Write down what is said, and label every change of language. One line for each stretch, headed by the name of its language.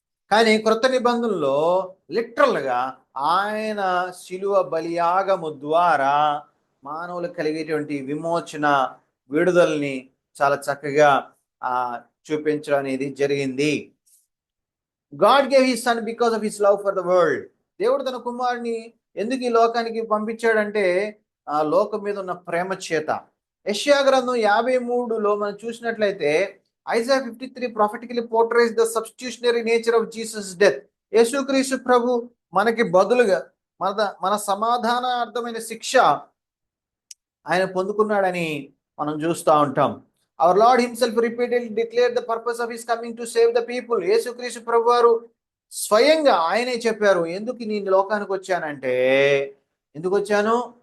Telugu: కానీ క్రొత్త నిబంధనలో లిటరల్ గా ఆయన శిలువ బలియాగము ద్వారా మానవులు కలిగేటువంటి విమోచన, విడుదలని చాలా చక్కగా చూపించడం అనేది జరిగింది.
English: God gave his son because of his love for the world.
Telugu: దేవుడు తన కుమారుని ఎందుకు ఈ లోకానికి పంపించాడంటే ఆ లోకం మీద ఉన్న ప్రేమ చేత. యెషయా గ్రంథం 53లో మనం చూసినట్లయితే
English: Isaiah 53 prophetically portrays the substitutionary nature of Jesus' death.
Telugu: యేసుక్రీస్తు ప్రభు మనకి బదులుగా మన సమాధానార్థమైన శిక్ష ఆయన పొందుకున్నాడని మనం చూస్తూ ఉంటాం.
English: Our lord himself repeatedly declared the purpose of his coming to save the people.
Telugu: యేసుక్రీస్తు ప్రభు వారు స్వయంగా ఆయనే చెప్పారు, ఎందుకు నేను లోకానికి వచ్చానంటే, ఎందుకు వచ్చాను?